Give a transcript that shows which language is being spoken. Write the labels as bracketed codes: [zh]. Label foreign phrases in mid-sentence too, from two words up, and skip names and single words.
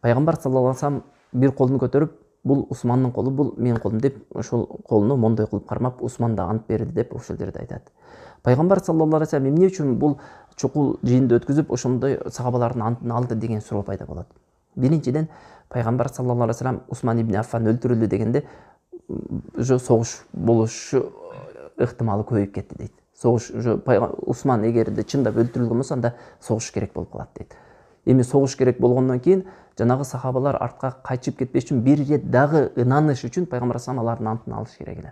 [ky] Пайгамбар [ar] صلى الله عليه [ky] бир колун көтөрүп, бул Усмандын колу, бул менин колум деп, ошол колуну мондой кылып кармап, Усман да ант берди деп ошол жерде айтат. Пайгамбар [ar] صلى الله عليه وسلم [ky] эмне үчүн бул чукул жыйынды өткүзүп, ошондой сахабалардын антын алды деген суроо пайда болот. Биринчиден, Пайгамбар [ar] صلى الله عليه وسلم [ky] Усман ибн Аффан өлтүрүлдү дегенде, согуш болушу ыктымалы көбөйүп кетти дейт. Согуш Усман эгерде чындап өлтүрүлгөн болсо, анда согуш керек болуп калат дейт. Эми согуш керек болгондон кийин жанагы сахабалар артка кайтып кетпеш үчүн бир рет дагы ынаныш үчүн Пайгамбар [ar] صلى الله عليه [ky] алардын антын алыш керек эле.